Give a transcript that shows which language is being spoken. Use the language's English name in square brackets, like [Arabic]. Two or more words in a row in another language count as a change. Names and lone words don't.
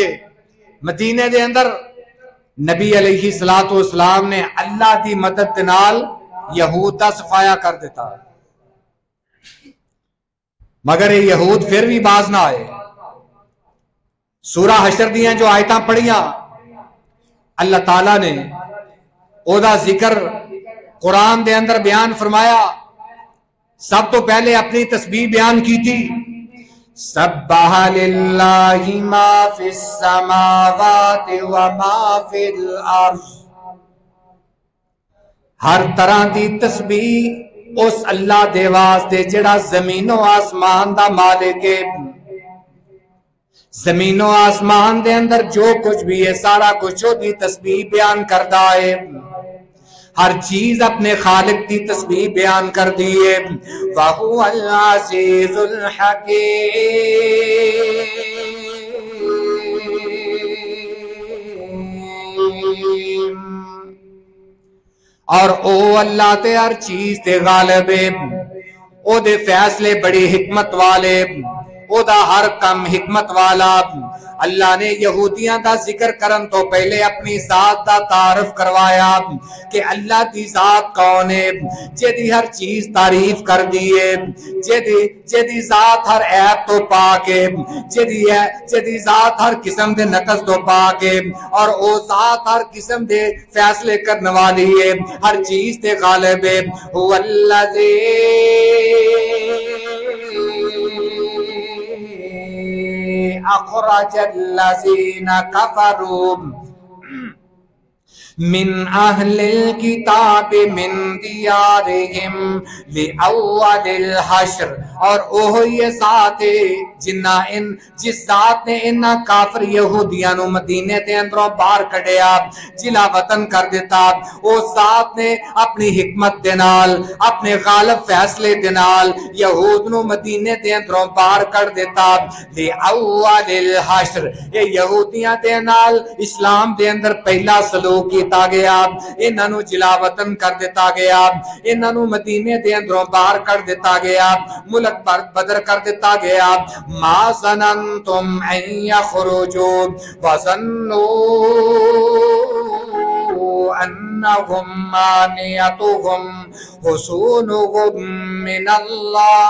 [Punjabi] مدینے دے اندر نبی علیہ الصلوۃ والسلام نے اللہ دی مدد دے نال یہود دا صفایا کر دیتا, [Urdu] مگر یہ یہود پھر بھی باز نہ آئے. [Punjabi] سورہ حشر دیاں جو آیتاں پڑھیاں اللہ تعالیٰ نے او دا ذکر قرآن دے اندر بیان فرمایا. سب تو پہلے اپنی تسبیح بیان کی تھی, [Arabic] سبح للہ ما فی السماوات وما فی الارض. [Punjabi] ہر طرح دی تسبیح اس اللہ دے واسطے جڑا زمین و آسمان دا مالک ہے. زمین و آسمان دے اندر جو کچھ بھی ہے سارا کچھ دی تسبیح بیان کردا ہے. ہر چیز اپنے خالق کی تسبیح بیان کر دیے. [Arabic] وَهُوَ الْعَزِيزُ الْحَكِيمُ. [Punjabi] اور او اللہ تے ہر چیز تے غالب ہے, او دے فیصلے بڑی حکمت والے, او دا ہر کم حکمت والا. اللہ نے یہودیاں دا ذکر کرن تو پہلے اپنی ذات دا تعارف کروایا کہ اللہ دی ذات کون ہے, جدی ہر چیز تعریف کر دیے, جدی ذات ہر عیب تو پاک ہے, جدی ذات ہر قسم دے نقص تو پاک ہے, اور او ذات ہر قسم دے فیصلے کرنے والی ہے, ہر چیز تے غالب ہے. [Arabic] هو الذی اخرج الذین کفروا من اہل الکتاب من دیارہم لأول الحشر. [Punjabi] اور اوہی ذات ہے جس ذات نے انہاں کافر یہودیاں نو مدینے دے اندروں باہر کڈیا, جلا وطن کر دیتا. او ذات نے اپنی حکمت دے نال, اپنے غالب فیصلے دے نال یہود نو مدینے دے اندروں باہر کر دیتا. [Arabic] لأول الحشر, [Punjabi] یہ یہودیاں دے نال اسلام دے اندر پہلا سلوک کیتا گیا, انہاں نو جلا وطن کر دیتا گیا, انہاں نو مدینے دے اندروں باہر کر دیتا گیا, ملک بدر کر دیتا گیا. [Arabic] ما ظننتم ان یخرجوا وظنوا انہم مانعتہم حصونہم من اللہ.